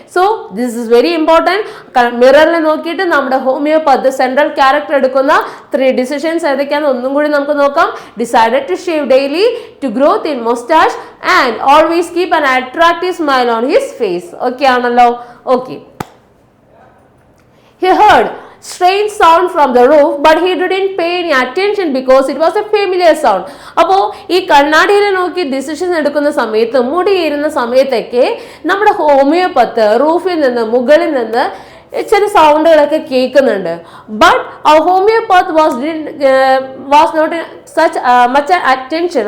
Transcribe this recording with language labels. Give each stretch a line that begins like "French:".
English: So this is very important.
Malayalam: മിററിൽ നോക്കിയിട്ട് നമ്മുടെ homeopathy central character എടുക്കുന്ന 3 ഡിസിഷൻസ് ഏതൊക്കെയാണെന്ന് ഒന്നും കൂടി നമുക്ക് നോക്കാം.
English: Decided to shave daily, to grow thin moustache and always keep an attractive smile on his face. Okay ആണല്ലോ. Okay. He heard strange sound from the roof, but he didn't pay any attention because it was a familiar sound.
Malayalam: അപ്പോൾ ഈ കണ്ണാടിയിൽ നോക്കി decision എടുക്കുന്ന സമയത്ത്, മുടിയിരുന്ന സമയത്തൊക്കെ നമ്മുടെ ഹോമിയോപത്ത് റൂഫിൽ നിന്ന്, മുകളിൽ നിന്ന് ചില സൗണ്ടുകളൊക്കെ കേൾക്കുന്നുണ്ട്.
English: But homeopath was not such much attention.